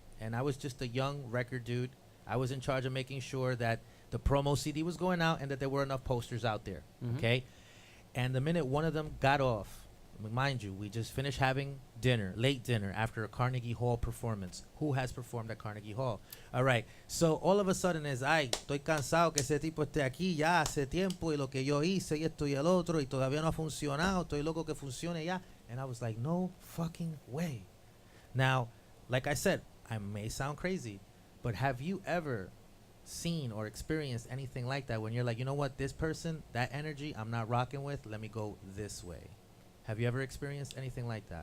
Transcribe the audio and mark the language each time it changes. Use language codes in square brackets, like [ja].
[en] And I was just a young record dude. I was in charge of making sure that the promo CD was going out and that there were enough posters out there. Okay? And the minute one of them got off, mind you, we just finished having dinner, late dinner, after a Carnegie Hall performance. Who has performed at Carnegie Hall? All right. So all of a sudden is, [es] ay, estoy cansado que ese tipo esté aquí ya hace tiempo y lo que yo hice y esto y el otro y todavía no ha funcionado. Estoy loco que funcione ya. [en] And I was like, no fucking way. Now, like I said, I may sound crazy, but have you ever seen or experienced anything like that when you're like, you know what, this person, that energy I'm not rocking with, let me go this way? Have you ever experienced anything like that?